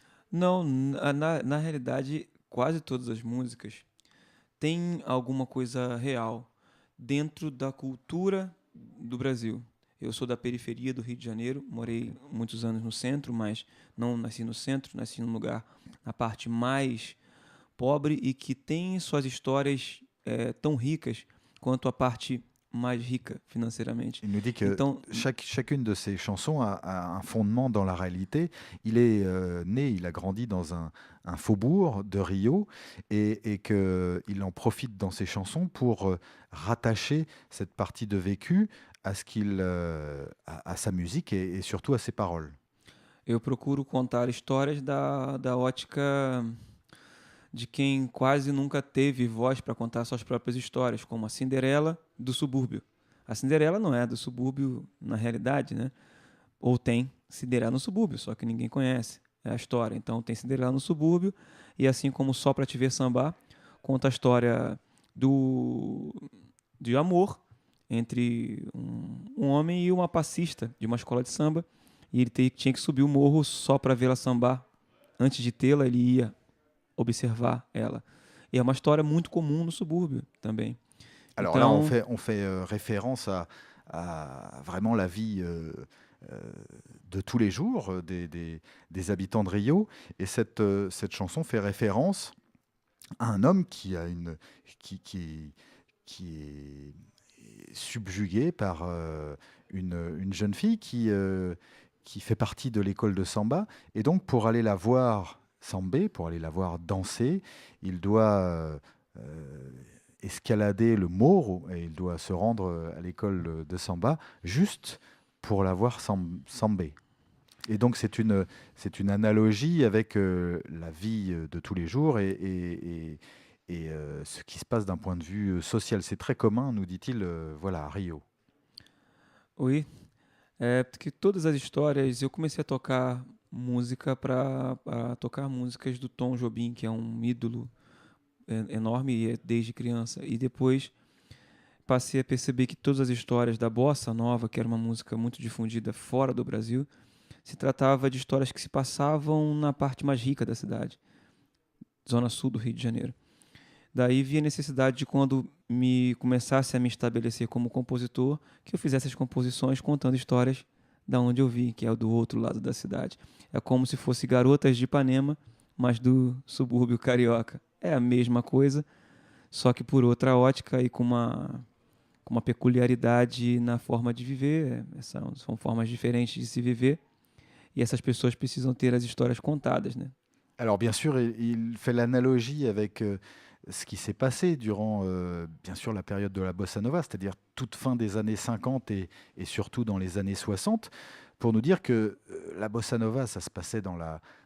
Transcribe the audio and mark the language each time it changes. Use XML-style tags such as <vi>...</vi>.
<pt>Não, na realidade, quase todas as músicas têm alguma coisa real dentro da cultura do Brasil. Eu sou da periferia do Rio de Janeiro, morei muitos anos no centro, mas não nasci no centro, nasci num lugar na parte mais pobre e que tem suas histórias tão ricas quanto a parte mais rica financeiramente.</pt> <fr>Il nous dit que chacune de ses chansons a un fondement dans la réalité. Il est né, il a grandi dans un faubourg de Rio, et qu'il en profite dans ses chansons pour rattacher cette partie de vécu à sa musique et surtout à ses paroles.</fr> <pt>Eu procuro contar histórias da ótica de quem quase nunca teve voz para contar suas próprias histórias, como a Cinderela do subúrbio. A Cinderela não é do subúrbio na realidade, né? Ou tem Cinderela no subúrbio, só que ninguém conhece a história. Então tem Cinderela no subúrbio, e assim como Só Pra Te Ver Sambar conta a história de amor entre um homem e uma passista de uma escola de samba, e ele tinha que subir o morro só para vê-la sambar. Antes de tê-la, ele ia observar ela. E é uma história muito comum no subúrbio também.</pt> <fr>Alors là, on fait référence à vraiment la vie de tous les jours des habitants de Rio. Et cette chanson fait référence à un homme qui est subjugué par une jeune fille qui fait partie de l'école de samba. Et donc, pour aller la voir samber, pour aller la voir danser, il doit escalader le Morro et il doit se rendre à l'école de samba juste pour la voir samber. Et donc, c'est une analogie avec la vie de tous les jours et ce qui se passe d'un point de vue social. C'est très commun, nous dit-il, voilà, à Rio.</fr> <pt>Oui, porque todas as histórias, eu comecei a tocar música para tocar músicas do Tom Jobim, que é um ídolo enorme desde criança. E depois passei a perceber que todas as histórias da Bossa Nova, que era uma música muito difundida fora do Brasil, se tratava de histórias que se passavam na parte mais rica da cidade, zona sul do Rio de Janeiro. Daí vi a necessidade de, quando começasse a me estabelecer como compositor, que eu fizesse as composições contando histórias da onde eu vim, que é do outro lado da cidade. É como se fosse Garotas de Ipanema, mas do subúrbio carioca. É a mesma coisa, só que por outra ótica e com uma peculiaridade na forma de viver. São formas diferentes de se viver. Et essas pessoas precisam ter as histórias contadas, né?</pt> <fr>Alors bien sûr, il fait l'analogie avec ce qui s'est passé durant, bien sûr, la période de la bossa nova, c'est-à-dire toute fin des années 50 et surtout dans les années 60, pour nous dire que la bossa nova, ça se passait dans la</fr>